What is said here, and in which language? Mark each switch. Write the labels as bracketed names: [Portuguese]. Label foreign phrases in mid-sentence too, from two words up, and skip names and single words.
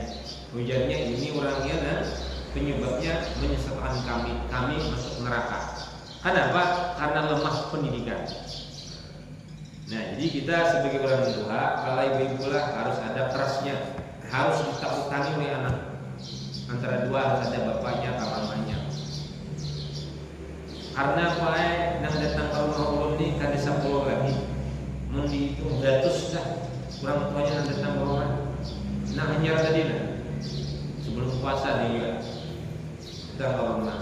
[Indonesian] Ujarnya ini orangnya dan penyebabnya menyesatkan kami masuk neraka. Kenapa? Karena lemah pendidikan. Nah, jadi kita sebagai orang tua, kalau ibu lah harus ada kerasnya, harus ditakutani oleh anak. Antara dua harus ada bapaknya atau mamanya. Karena apa? [Banjar] Nang datang ke rumah ulun ni kada sepuluh lagi, mundi itu ratus dah. Orang tuanya nang datang ke rumah, nak hanyar tadi lah. [Indonesian] Sebelum puasa dia juga datang ke rumah.